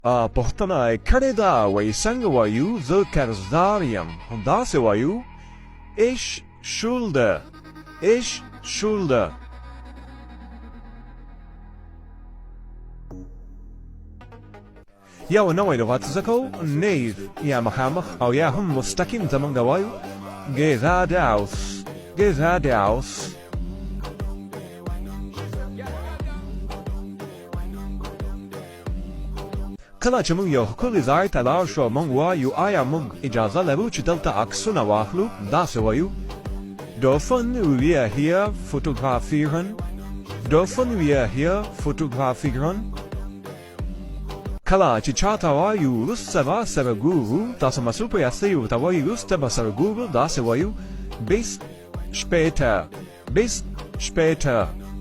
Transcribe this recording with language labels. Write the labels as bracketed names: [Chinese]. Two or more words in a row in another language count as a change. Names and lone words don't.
[Pashto] پوښتنه یې کړې ده وایي څنګه وایو زه قرضدار یم همداسې وایو [German] ich schulde ich schulde [Pashto] یو نوی لغت زده کوو نیز یا مخامخ او یا هم مستقیم زمونږ وایو [German] geradeaus geradeaus [Pashto] کله چې موږ یو ښکلي ځای ته لاړ شو موږ وایو آیا موږ اجازه لرو چې دلته عکسونه واخلو داسې وایو [German] dürfen wir hier fotografieren dürfen wir hier fotografieren [Pashto] کله چې چاته وایو وروسته به سره ګورو تاسو مسؤل په یاستئ ورته وایي وروسته به سره ګورو داسې وایو [German] bis später bis später